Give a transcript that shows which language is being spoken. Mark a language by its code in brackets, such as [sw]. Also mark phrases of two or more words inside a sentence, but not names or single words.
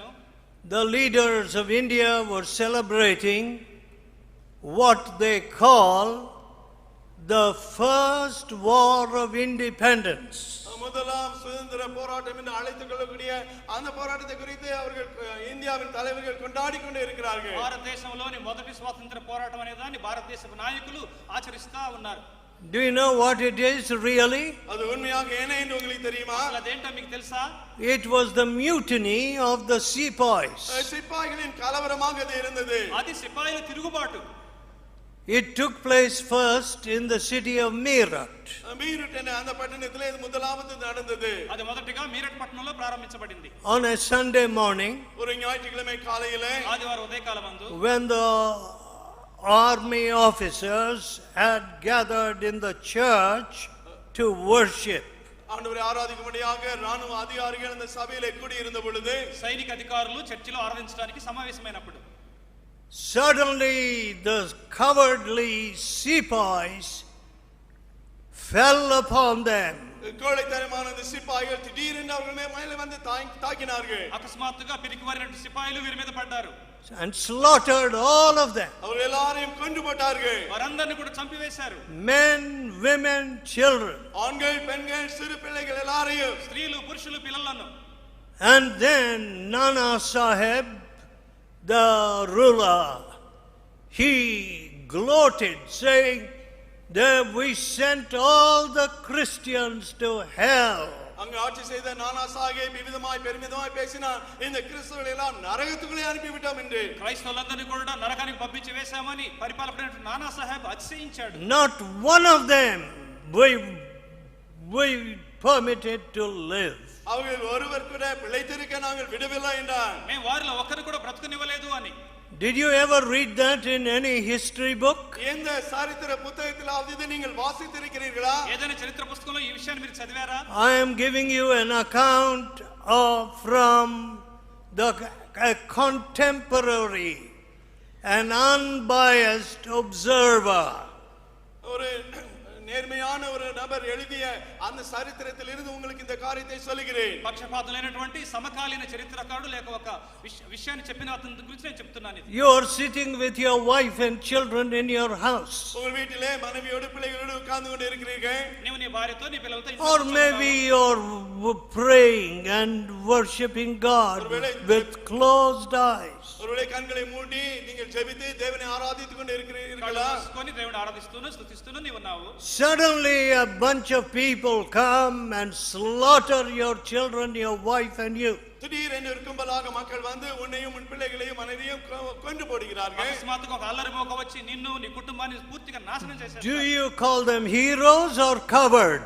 [en] The leaders of India were celebrating what they call the first war of independence. [ta] முதலாம் சுதந்திர போராட்டம் என்று அழைத்துக் கொள்ளக்கூடிய அந்த போராட்டத்தை குறித்து அவர்கள் இந்தியாவின் தலைவர்கள் கொண்டாடி கொண்டு இருக்கிறார்கள். [te] భారతదేశంలోని మొదటి స్వాతంత్ర పోరాటం అనే దాన్ని భారతదేశ నాయకులు ఆచరిస్తా ఉన్నారు. [en] Do you know what it is really? [ta] அது உண்மையாக என்ன என்று உங்களுக்கு தெரியுமா? [te] అదేంటో మీకు తెలుసా? [en] It was the mutiny of the sepoys. [ta] சிப்பாய்களின் கலவரமாக அது இருந்தது. [te] అది సిపాయిల తిరుగుబాటు. [en] It took place first in the city of Meerut. [ta] మీరట్ అనే அந்த పట్టణத்திலே இது முதலாவது நடந்தது. [te] అది మొదటగా మీరట్ పట్టణంలో ప్రారంభించబడింది. [en] On a Sunday morning, [ta] ஒரு ஞாயிற்றுக்கிழமை காலையிலே [te] ఆదివారం ఉదయకాలమందు [en] when the army officers had gathered in the church to worship, [ta] ஆண்டவரை ஆராதிக்கும்படியாக ராணுவ அதிகாரிகள் அந்த சபையிலே கூடி இருந்த பொழுது [te] సైనిక అధికారులు చర్చిలో ఆరాధించడానికి సమావేశమైనప్పుడు [en] suddenly the cowardly sepoys fell upon them. [ta] கோழைத்தனமான அந்த சிப்பாய்கள் திடீரென்று அவர்கள் மேலே வந்து தாக்கினார்கள். [te] అకస్మాత్తుగా పిరికివారినటువంటి సిపాయిలు వీరి మీద పడ్డారు. [en] And slaughtered all of them. [ta] அவர்கள் எல்லாரையும் கொன்று போட்டார்கள். [te] వారందరిని కూడా చంపివేశారు. [en] Men, women, children. [ta] ஆண்கள், பெண்கள், சிறு பிள்ளைகள் எல்லாரையும், [te] స్త్రీలు, పురుషులు, పిల్లలను. [en] And then Nana Sahib, the ruler, he gloated, saying that we sent all the Christians to hell. [ta] அங்க ஆட்சி செய்த நானா சாஹிப் விவிதமாய் பெருமிதமாய் பேசினார், இந்த கிறிஸ்தவர்களை எல்லாம் நரகத்துக்குள்ளே அனுப்பி விட்டோம் என்று. [te] క్రైస్తవులందరినీ కూడా నరకానికి పంపించి వేశామని పరిపాలకుడైన నానా సాహెబ్ అతిశయించాడు. [en] Not one of them we permitted to live. [ta] அவர்கள் ஒருவர் கூட பிழைத்திருக்க நாங்கள் விடவில்லை என்றார். [te] మేము వారిలో ఒక్కరు కూడా బ్రతుకునివ్వలేదు అని. [en] Did you ever read that in any history book? [ta] எந்த சரித்திர புத்தகத்திலாவது இதை நீங்கள் வாசித்திருக்கிறீர்களா? [te] ఏదైనా చరిత్ర పుస్తకంలో ఈ విషయాన్ని మీరు చదివారా? [en] I am giving you an account from a contemporary, an unbiased observer. [ta] ஒரு நேர்மையான ஒரு நபர் எழுதிய அந்த சரித்திரத்தில் இருந்து உங்களுக்கு இந்த காரியத்தை சொல்கிறேன். [te] పక్షపాతం లేనటువంటి సమకాలీన చరిత్రకారుడు లేక ఒక విషయాన్ని చెప్పిన అతని గురించి నేను చెప్తున్నాను. [en] You are sitting with your wife and children in your house. [ta] உங்கள் வீட்டிலே மனைவியோடு பிள்ளைகளோடு உட்கார்ந்து கொண்டு இருக்கிறீர்கள். [te] నీవు నీ భార్యతో నీ పిల్లలతో [en] Or maybe you're praying and worshiping God with closed eyes. [ta] ஒருவேளை கண்களை மூடி நீங்கள் ஜெபித்து தேவனை ஆராதித்துக் கொண்டு இருக்கிறீர்களா? [te] దేవుని ఆరాధిస్తూను స్తుతిస్తూను నీవు ఉన్నావు. [en] Suddenly a bunch of people come and slaughter your children, your wife and you. [ta] திடீரென்று இருக்கும்பலாக மக்கள் வந்து உன்னையும் உன் பிள்ளைகளையும் மனைவியும் கொன்று போடுகிறார்கள். [te] అకస్మాత్తుగా ఒక అల్లరి మోక వచ్చి నిన్ను నీ కుటుంబాన్ని పూర్తిగా నాశనం చేశారు. [en] Do you call them heroes or cowards?